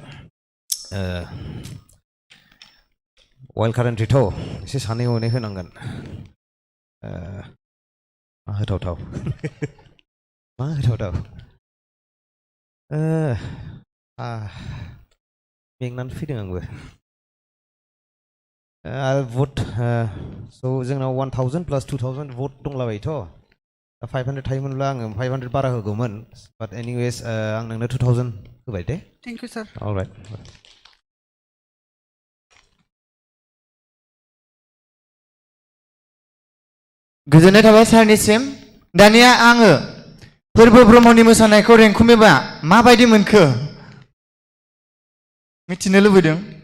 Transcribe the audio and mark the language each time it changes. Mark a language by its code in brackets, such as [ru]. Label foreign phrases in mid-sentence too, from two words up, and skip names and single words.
[brx] वाइल्ड कार्ड एन्ट्रिथ' एसे सानै हनै होनांगोन मा होथावथाव मेंनानै फैदों आंबो vote so जोंनाव 1000 plus 2000 vote दंलाबायोथ' 500 थायोमोनब्ला आङो 500 बारा होगौमोन [en] but anyways [brx] आं नोंनो 2000 होबाय दे [en] Thank you sir alright [brx] गोजोननाय थाबाय सारनिसिम दानिया आङो फोरबो ब्रह्मनि मोसानायखौ रेंकुमेबा माबायदि मोनखो मिथिनो लुबैदों